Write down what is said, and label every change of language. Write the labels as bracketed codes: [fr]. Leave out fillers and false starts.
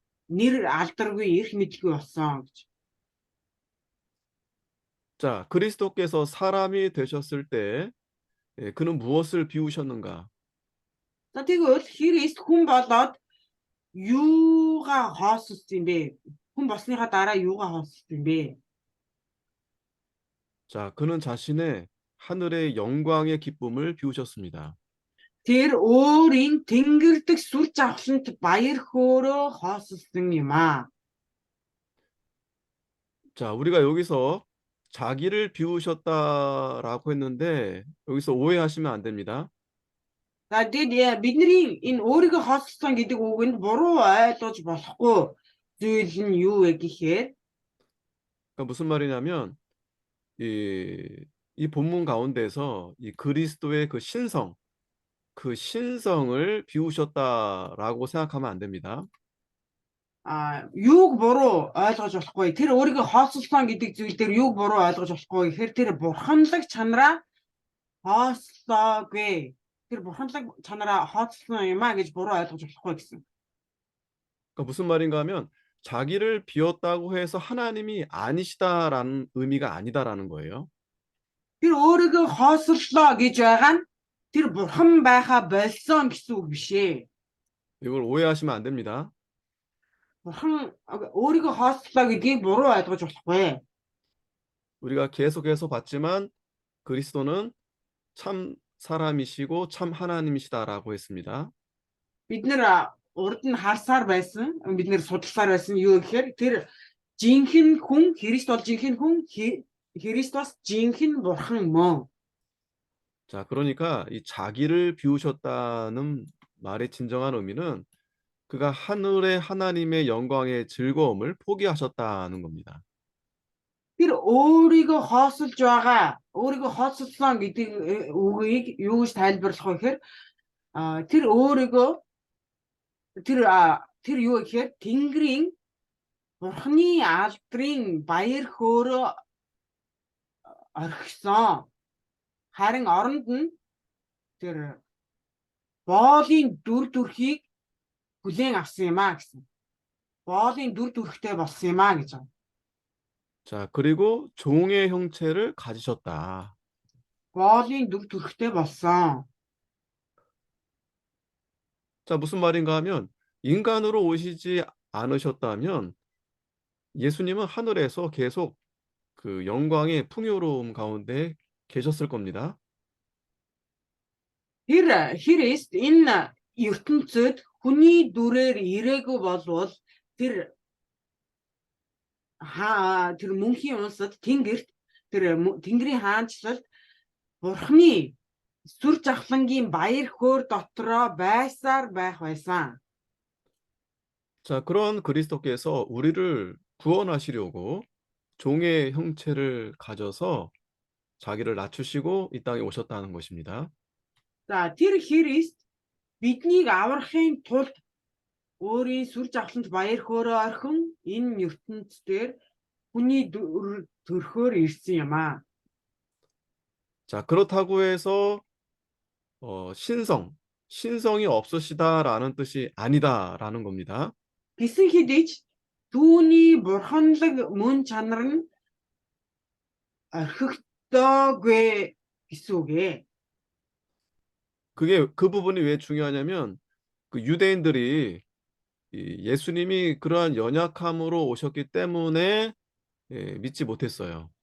[mn] Нэр алдаргүй эрх мэдлгүй болсон гэж. [ko] 자, 그리스도께서 사람이 되셨을 때 그는 무엇을 비우셨는가? [mn] За тэгвэл Христ хүн болоод юугаа хоосолсон юм бэ? Хүн болсныхаа дараа юугаа хоосолсон юм бэ? [ko] 자, 그는 자신의 하늘의 영광의 기쁨을 비우셨습니다. [mn] Тэр өөрийн тэнгэрдэх сүр жавхлант баяр хөөрөө хоосолсон юм аа. [ko] 자, 우리가 여기서 자기를 비우셨다라고 했는데 여기서 오해하시면 안 됩니다. [mn] За тэгээд бидний энэ өөрийгөө хоосолсон гэдэг үгэнд буруу ойлгож болохгүй зүйл нь юу вэ гэхээр [ko] 그러니까 무슨 말이냐면 이 본문 가운데서 이 그리스도의 그 신성을 비우셨다라고 생각하면 안 됩니다. [mn] юуг буруу ойлгож болохгүй. Тэр өөрийгөө хоосолсон гэдэг зүйл дээр юуг буруу ойлгож болохгүй гэхээр тэр бурханлаг чанараа хоослоогүй. Тэр бурханлаг чанараа хооцсон юм а гэж буруу ойлгож болохгүй гэсэн. [ko] 그러니까 무슨 말인가 하면 자기를 비웠다고 해서 하나님이 아니시다라는 의미가 아니다라는 거예요. [mn] Тэр өөрийгөө хоослоо гэж байгаа нь тэр бурхан байхаа болсон гэсэн үг биш ээ. [ko] 이걸 오해하시면 안 됩니다. [mn] бурхан өөрийгөө хоослоо гэдгийг буруу ойлгож болохгүй. [ko] 우리가 계속해서 봤지만 그리스도는 참 사람이시고 참 하나님이시다라고 했습니다. [mn] Бид нэр урд нь харсаар байсан, бид нэр судалсаар байсан юу гэхээр тэр жинхэнэ хүн, Христ бол жинхэнэ хүн, Христос жинхэнэ бурхан мөн. [ko] 자, 그러니까 이 자기를 비우셨다는 말의 진정한 의미는 그가 하늘의 하나님의 영광의 즐거움을 포기하셨다는 겁니다. [mn] Тэр өөрийгөө хооцолсон гэдэг үгийг юу гэж тайлбарлах вэ гэхээр тэр өөрийгөө тэр юу гэхээр Тэнгэрийн Бурхны алдрын баяр хөөрөө орхисон. Харин оронд нь тэр боолын дүр төрхийг хүлээн авсан юм а гэсэн. Боолын дүр төрхтэй болсон юм а гэж. [ko] 자, 그리고 종의 형체를 가지셨다. [mn] боолын дүр төрхтэй болсон. [ko] 자, 무슨 말인가 하면 인간으로 오시지 않으셨다면 예수님은 하늘에서 계속 그 영광의 풍요로움 가운데 계셨을 겁니다. [mn] Христ энэ ертөнцид хүний дүрээр ирээгүй болвол тэр тэр мөнхийн улсад тэнгэрт тэнгэрийн хаанчлалд Бурхны сүр жавхлангийн баяр хөөр дотроо байсаар байх байсан. [ko] 자, 그런 그리스도께서 우리를 구원하시려고 종의 형체를 가져서 자기를 낮추시고 이 땅에 오셨다는 것입니다. [mn] За тэр Христ биднийг аврахын тулд өөрийн сүр жавхланд баяр хөөрөө орхин энэ ертөнцийн хүний төрхөөр ирсэн юм аа. [ko] 자, 그렇다고 해서 신성이 없으시다라는 뜻이 아니다라는 겁니다. [mn] Гэсэн хэдий ч түүний бурханлаг мөн чанар нь орхигдоогүй гэсэн үг ээ. [ko] 그 부분이 왜 중요하냐면 그 유대인들이 예수님이 그러한 연약함으로 오셨기 때문에 믿지 못했어요.